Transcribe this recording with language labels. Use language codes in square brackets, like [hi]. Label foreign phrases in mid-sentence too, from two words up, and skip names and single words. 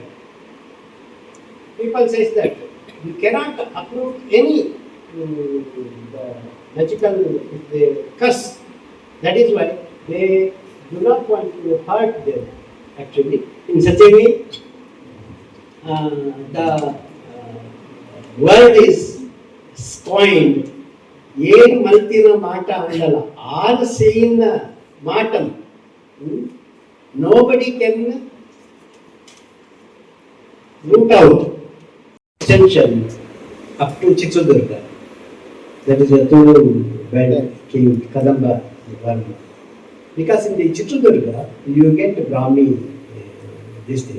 [en] People say that you cannot approve any magical, if they curse. That is why they do not want to hurt them actually. In such a way, the word is coined. [tcy] ಏನು ಮಲ್ತಿನ ಮಾಟ ಅನ್ನಲ್ಲ, ಆರು ಸೇಯಿನ ಮಾಟಂ. [en] Nobody can root out extension up to Chitradurga. That is a Tulu king Kadamba Varma. Because in the Chitradurga, you get Brahmi, this thing.